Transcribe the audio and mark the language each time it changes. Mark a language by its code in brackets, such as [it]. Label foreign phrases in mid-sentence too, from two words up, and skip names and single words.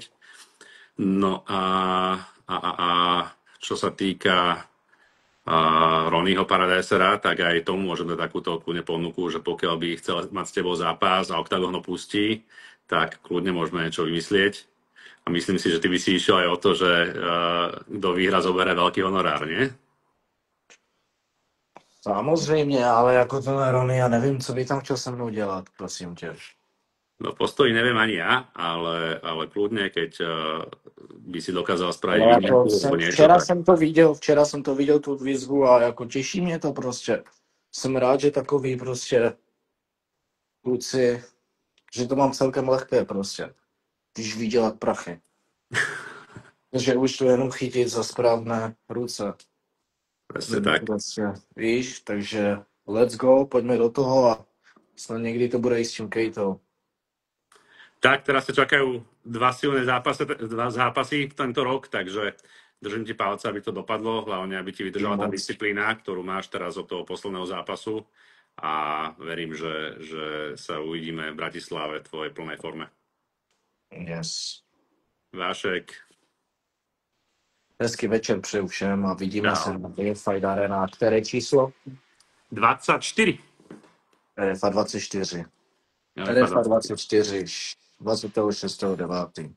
[sk] No a čo sa týka Ronnieho Paradisera, tak aj tomu môžem dať takúto kľudne ponuku, že pokiaľ by chcel mať s tebou zápas a Octagon ho pustí, tak kľudne môžeme niečo vymyslieť. A myslím si, že ty by si išiel aj o to, že kto vyhra, zoberie veľký honorár, nie? [cs] Samozřejmě, ale jako tenhle Rony, já nevím, co by tam chtěl se mnou dělat, prosím tě. [sk] No postoji neviem ani ja, ale kľudne, keď by si dokázal spraviť [cs] Ale jako [sk] výnimku alebo niečo, [cs] včera tak jsem to viděl tu výzvu a jako těší mě to prostě. Jsem rád, že takový prostě kluci, že to mám celkem lehké prostě, když vydělat prachy. že už to jenom chytit za správné ruce. [sk] presne tak. [cs] Prostě, víš, takže [en] let's go, [cs] pojďme do toho a snad někdy to bude i s tím Kejtou. [sk] Tak, teraz sa čakajú dva zápasy v tento rok, takže držím ti palce, aby to dopadlo, hlavne aby ti vydržala tá disciplína, ktorú máš teraz od toho posledného zápasu a verím, že sa uvidíme v Bratislave v tvojej plnej forme. [en] Yes. [cs] Vášek. Hezký večer přeju všem a vidíme Čau. se na Fight Arena. Které číslo? 24. RFA 24. Ja, RFA 24. 26.9.